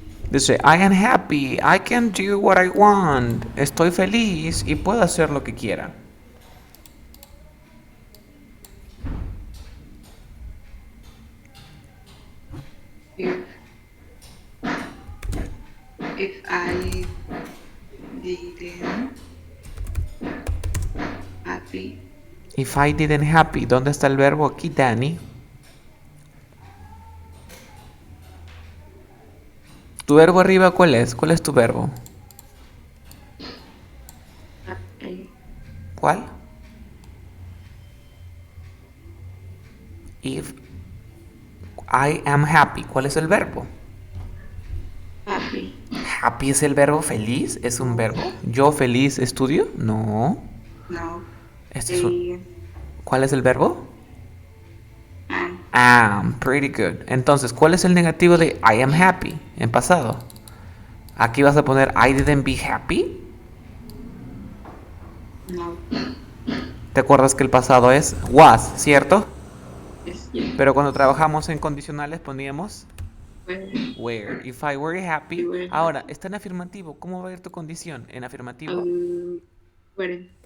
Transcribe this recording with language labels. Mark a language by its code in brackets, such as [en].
[es] Dice, [en] I am happy, I can do what I want. [es] Estoy feliz y puedo hacer lo que quiera. [en] If if I didn't happy, If I didn't happy, [es] ¿dónde está el verbo aquí, Danny? ¿Tu verbo arriba cuál es? ¿Cuál es tu verbo? [en] I [es] ¿Cuál? [en] If I am happy, [es] ¿cuál es el verbo? [en] happy. [es] Happy es el verbo feliz, ¿es un verbo? ¿Yo feliz estudio? No. No. Este es un... [en] I [es] ¿Cuál es el verbo? [en] am Am, pretty good. [es] Entonces, ¿cuál es el negativo de [en] I am happy [es] en pasado? Aquí vas a poner [en] I didn't be happy. [es] no. ¿Te acuerdas que el pasado es was, cierto? [en] Yes. [es] Pero cuando trabajamos en condicionales poníamos [en] Where were. If I were you happy. were [es] Ahora, está en afirmativo. ¿Cómo va a ir tu condición? En [en] I [es] afirmativo. [en] weren't